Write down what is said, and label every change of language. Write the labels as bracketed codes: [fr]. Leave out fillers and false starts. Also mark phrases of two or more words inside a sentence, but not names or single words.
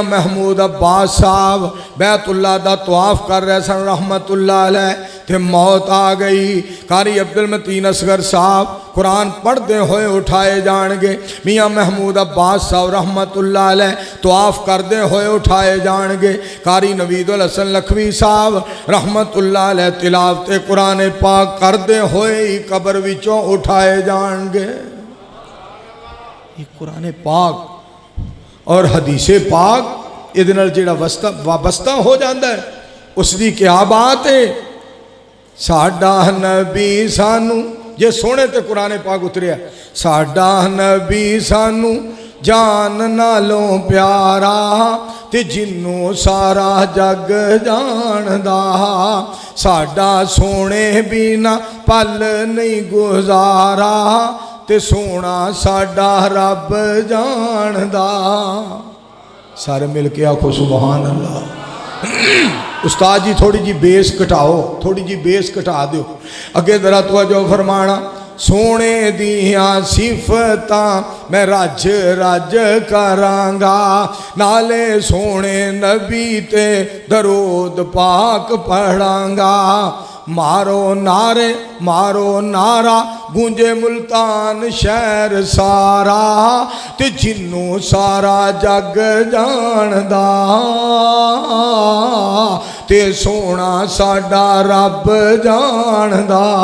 [pa] محمود عباس صاحب بیت اللہ دا طواف کر رہے سن [ar] رحمت اللہ علیہ [pa] تے موت آ گئی، قاری عبد المتین اصغر صاحب قرآن پڑھ دے ہوئے اٹھائے جان گے، میاں محمود عباس صاحب [ar] رحمت اللہ علیہ [pa] طواف کر دے ہوئے اٹھائے جان گے، قاری نوید الحسن لکھوی صاحب [ar] رحمت اللہ علیہ [pa] تلاوت قرآن پاک کر دے ہوئے ہی قبر وچوں اٹھائے جان گے۔ یہ قرآن پاک اور حدیث پاک ادھر جڑا وابستہ ہو جاندہ ہے اس دی کیا بات ہے؟ ساڈا نبی سانو یہ سونے تے قرآن پاک اتریا، ساڈا نبی سانو جان نالوں پیارا تے جنوں سارا جگ جاندا، ساڈا سونے بینا پل نہیں گزارا تے سونا ساڈا رب جاندا۔ سارے مل کے آکھو [ar] سبحان اللہ۔ [pa] استاد جی تھوڑی جی بیس کٹاؤ، تھوڑی جی بیس کٹا دیو، اگے ذرا توجہ فرمانا۔ سونے دیاں صفتاں میں رج رج کرانگا، نالے سونے نبی تے درود پاک پڑھانگا، مارو نعرے مارو نعرہ گونجے ملتان شہر سارا تے جنوں سارا جگ جاندا تے سونا ساڈا رب جاندا۔